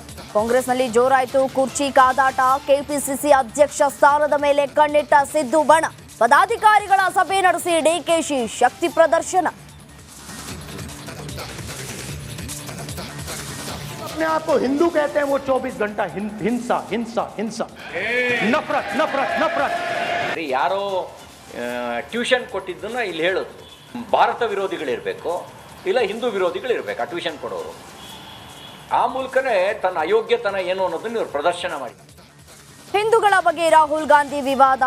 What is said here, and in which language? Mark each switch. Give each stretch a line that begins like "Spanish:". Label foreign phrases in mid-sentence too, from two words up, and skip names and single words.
Kannada: ಕಾಂಗ್ರೆಸ್ನಲ್ಲಿ ಜೋರಾಯಿತು ಕುರ್ಚಿ ಕಾದಾಟ. ಕೆಪಿಸಿಸಿ ಅಧ್ಯಕ್ಷ ಸ್ಥಾನದ ಮೇಲೆ ಕಣ್ಣಿಟ್ಟ ಸಿದ್ದು ಬಣ. ಪದಾಧಿಕಾರಿಗಳ ಸಭೆ ನಡೆಸಿ ಡಿಕೆಶಿ ಶಕ್ತಿ ಪ್ರದರ್ಶನ.
Hindi: अपने आप को हिंदू कहते हैं, वो 24 घंटा हिंसा हिंसा हिंसा, नफरत नफरत नफरत.
Kannada: ಯಾರೋ ಟ್ಯೂಷನ್ ಕೊಟ್ಟಿದ್ದನ್ನ ಇಲ್ಲಿ ಹೇಳೋದು, ಭಾರತ ವಿರೋಧಿಗಳಿರಬೇಕು ಇಲ್ಲ ಹಿಂದೂ ವಿರೋಧಿಗಳಿರಬೇಕು ಆ ಟ್ಯೂಷನ್ ಕೊಡೋರು. ಆ ಮೂಲಕನೇ ತನ್ನ ಅಯೋಗ್ಯತನ ಏನು ಅನ್ನೋದನ್ನ ಇವರು ಪ್ರದರ್ಶನ ಮಾಡಿ. ಹಿಂದೂಗಳ ಬಗ್ಗೆ ರಾಹುಲ್ ಗಾಂಧಿ ವಿವಾದ.